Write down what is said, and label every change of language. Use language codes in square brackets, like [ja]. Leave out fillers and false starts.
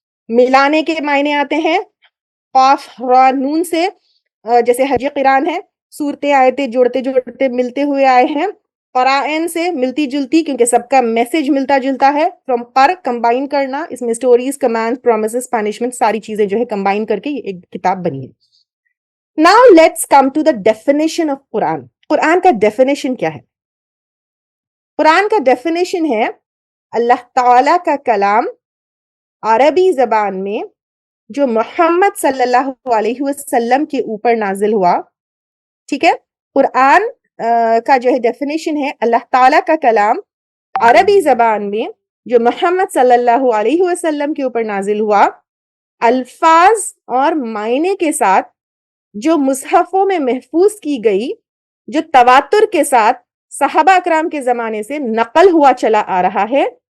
[ur] ملانے کے معنی آتے ہیں قاف را نون سے, جیسے حج قرآن ہے, صورتیں آیتیں جوڑتے جوڑتے ملتے ہوئے آئے ہیں. قرائن سے ملتی جلتی, کیونکہ سب کا میسج ملتا جلتا ہے. فرام قر, کمبائن کرنا, اس میں سٹوریز, کمانڈ, پرومسز, پنشمنٹ, ساری چیزیں جو ہے کمبائن کر کے ایک کتاب بنی ہے. [en] Now let's come to the definition of Quran. [ur] قرآن کا ڈیفینیشن کیا ہے؟ قرآن کا ڈیفینیشن ہے اللہ تعالی کا کلام عربی زبان میں جو محمد صلی اللہ علیہ وسلم کے اوپر نازل ہوا. ٹھیک ہے, قرآن کا جو ہے ڈیفینیشن ہے اللہ تعالیٰ کا کلام عربی زبان میں جو محمد صلی اللہ علیہ وسلم کے اوپر نازل ہوا, الفاظ اور معنی کے ساتھ, جو مصحفوں میں محفوظ کی گئی, جو تواتر کے ساتھ صحابہ اکرام کے زمانے سے نقل ہوا چلا آ رہا ہے,